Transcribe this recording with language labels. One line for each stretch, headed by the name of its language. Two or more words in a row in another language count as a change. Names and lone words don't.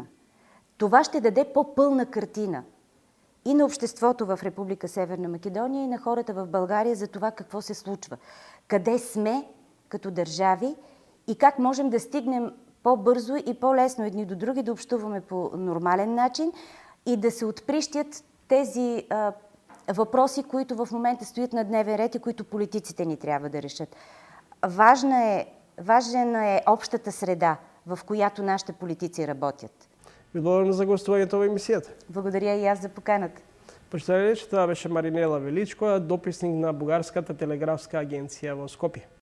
Bulgarian: Това ще даде по-пълна картина и на обществото в Република Северна Македония, и на хората в България за това какво се случва, къде сме като държави и как можем да стигнем по-бързо и по-лесно едни до други, да общуваме по нормален начин и да се отприщят тези въпроси, които в момента стоят на дневен ред и които политиците ни трябва да решат. Важна е общата среда, в която нашите политици работят.
Macedonian: Ви благодарам за гостувањето во емисијата.
Bulgarian: Благодаря и аз за поканата. Почитали, че това беше Маринела Величкова,
Macedonian: дописник на Бугарската телеграфска агенција во Скопје.